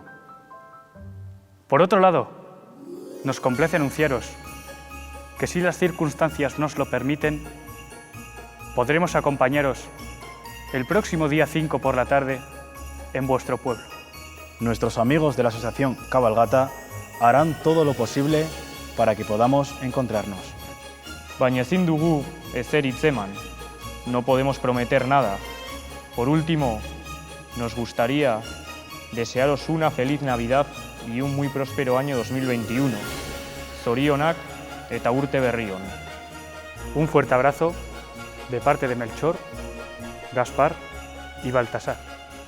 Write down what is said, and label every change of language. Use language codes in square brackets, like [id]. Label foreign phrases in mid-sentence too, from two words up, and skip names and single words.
[es] Por otro lado, nos complace anunciaros que si las circunstancias nos lo permiten, podremos acompañaros el próximo día 5 por la tarde en vuestro pueblo. Nuestros amigos de la Asociación Cabalgata harán todo lo posible para que podamos encontrarnos. [eu] Baina ezin dugu ezer hitzeman, [es] no podemos prometer nada. Por último, nos gustaría desearos una feliz Navidad y un muy próspero año 2021. [eu] Zorionak eta urte berri on. [es] Un fuerte abrazo de parte de Melchor, Gaspar y Baltasar.